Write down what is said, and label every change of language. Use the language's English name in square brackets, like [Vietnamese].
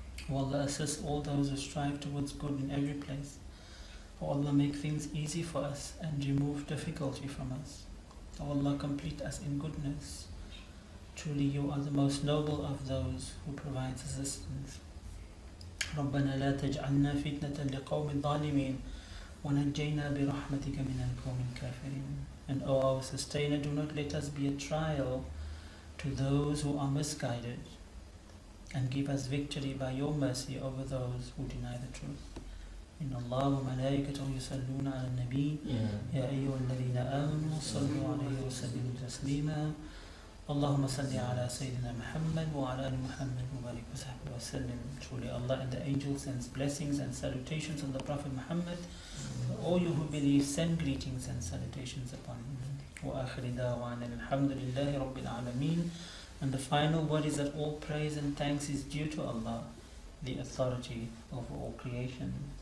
[English] O Allah, assist all those who strive towards good in every place. O Allah, make things easy for us and remove difficulty from us. O Allah, complete us in goodness. Truly you are the most noble of those who provides assistance. [Arabic] ربنا لا تجعلنا فتنة لقوم الظالمين ونجينا برحمتك من القوم الكافرين. [English] And O our Sustainer, do not let us be a trial to those who are misguided, and give us victory by your mercy over those who deny the truth. [Arabic] إن الله وملائكته يصلون على النبي يا أيها الذين آمنوا صلوا عليه وسلموا تسليما اللهم صل على سيدنا محمد وعلى آل محمد وبارك وصحبه وسلم. [English] Truly Allah and the angels sends blessings and salutations on the Prophet Muhammad. All you who believe, send greetings and salutations upon him. [Arabic] وآخر دعوانا الحمد لله رب العالمين. [English] And the final word is that all praise and thanks is due to Allah, the authority over all creation.